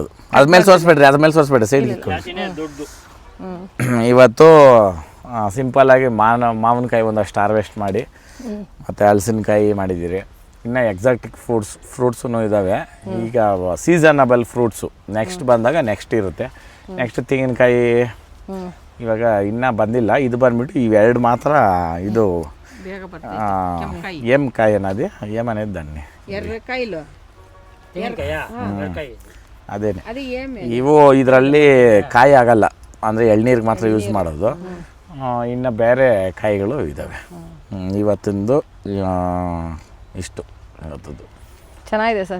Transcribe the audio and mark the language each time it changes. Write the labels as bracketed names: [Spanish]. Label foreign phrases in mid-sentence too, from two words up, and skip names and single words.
[Kannada] ಅದು ಅದ್ಮೇಲೆ ಸೋರಿಸ್ಬೇಡ್ರಿ ಸೈಡ್ ಇವತ್ತು ಸಿಂಪಲ್ ಆಗಿ ಮಾವಿನಕಾಯಿ ಒಂದಷ್ಟು ಹಾರ್ವೆಸ್ಟ್ ಮಾಡಿ ಮತ್ತು ಹಲಸಿನಕಾಯಿ ಮಾಡಿದ್ದೀರಿ. ಇನ್ನು [English] exotic fruits [Kannada] ಇದ್ದಾವೆ. ಈಗ [English] seasonable fruits next [Kannada] ಬಂದಾಗ ನೆಕ್ಸ್ಟ್ ಇರುತ್ತೆ. ನೆಕ್ಸ್ಟ್ ತೆಂಗಿನಕಾಯಿ ಇವಾಗ ಇನ್ನೂ ಬಂದಿಲ್ಲ. ಇದು ಬಂದ್ಬಿಟ್ಟು ಇವೆರಡು ಮಾತ್ರ. ಇದು [Telugu] ఏం కాయ అది ఏమనేది దాన్ని? ఎర్రకాయలు. [Kannada] ಅದೇನೆ. ಇವು ಇದರಲ್ಲಿ ಕಾಯಿ ಆಗಲ್ಲ, ಅಂದರೆ ಎಳ್ನೀರಿಗೆ ಮಾತ್ರ ಯೂಸ್ ಮಾಡೋದು. ಇನ್ನು ಬೇರೆ ಕಾಯಿಗಳು ಇದ್ದಾವೆ. ಇವತ್ತಿಂದು ಇಷ್ಟು ಇವತ್ತದ್ದು ಚೆನ್ನಾಗಿದೆ ಸರ್.